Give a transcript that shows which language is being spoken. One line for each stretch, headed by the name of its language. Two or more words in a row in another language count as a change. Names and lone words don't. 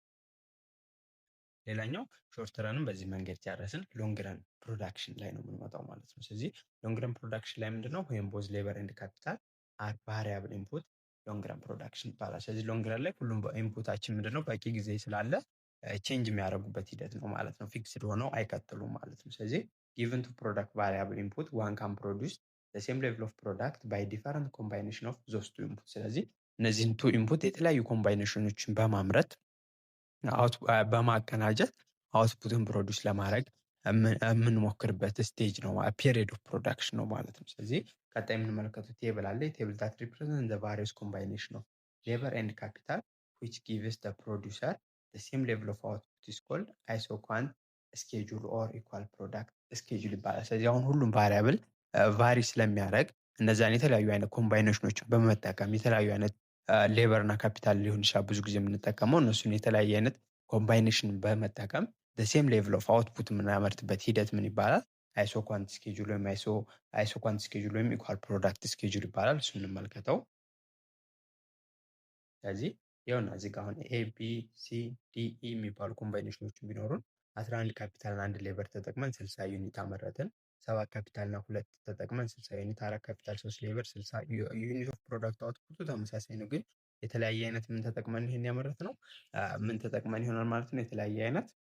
Amharic: ሌላኛው ሾርት ረንም በዚህ መንገድ ጨረስን።
English: long run production
Amharic: ላይ ነው የምንመጣው ማለት ነው። ስለዚህ
English: long run production
Amharic: ላይ ምንድነው ወይም
English: both labor and capital are variable input long run production
Amharic: ይባላል። ስለዚህ
English: long run
Amharic: ላይ ሁሉም ኢንፑታችን ምንድነው በቂ ጊዜ ስላለ ቼንጅ የሚያደርጉበት ሂደት ነው ማለት ነው። ፊክስድ ሆነው አይቀጥሉም ማለት ነው። ስለዚህ
English: given to product variable input one can produce the same level of product by different combination of those two input።
Amharic: ስለዚህ እነዚህን
English: two input
Amharic: የተለያዩ ኮምባይኔሽኖችን በማምረት በማቀናጀት አውትፑትን ፕሮዲውስ ለማድረግ የምንሞክርበት ስቴጅ ነው፣
English: period of production
Amharic: ነው ማለት ነው። ስለዚህ ቀጣይ የምንመለከተው ቴብል አለ።
English: table that represent the various combination of labor and capital which gives the producer the same level of output is called isoquant schedule or equal product schedule
Amharic: ይባላል። ስለዚህ አሁን ሁሉም
English: variable vary
Amharic: ስለሚያደርግ እነዛን የተለያዩ አይነት ኮምባይኔሽኖችን በመጠቀም የተለያዩ አይነት ሌበር እና ካፒታል ሊሆን ይችላል ብዙ ጊዜ የምንጠቀመው እነሱን የተለያየ አይነት ኮምባይኔሽን በመጠቀም
English: same level of output
Amharic: የምናመርትበት ሂደት ምን ይባላል?
English: isoquant schedule
Amharic: ወይም
English: isoquant schedule
Amharic: ወይም
English: equal product schedule
Amharic: ይባላል። እሱ እንመልከተው። ስለዚህ ይኸውና እዚህ ጋር አሁን ኤ ቢ ሲ ዲ ኢ የሚባሉ ኮምባይኔሽኖችን ቢኖሩን 11 ካፒታል እና 1 ሌበር ተጠቅመን 60 ዩኒት አመረትን። 7 ካፒታል እና 2 ተጠቅመን 60 ዩኒት፣ 4 ካፒታል 3 ሌበር 60
English: unit of product
Amharic: አውትፑቱ ተመሳሳይ ነው፣ ግን የተለያየ አይነት ምን ተጠቅመን ይሄን ያመረት ነው ምን ተጠቅመን ይሆናል ማለት ነው። የተለያየ አይነት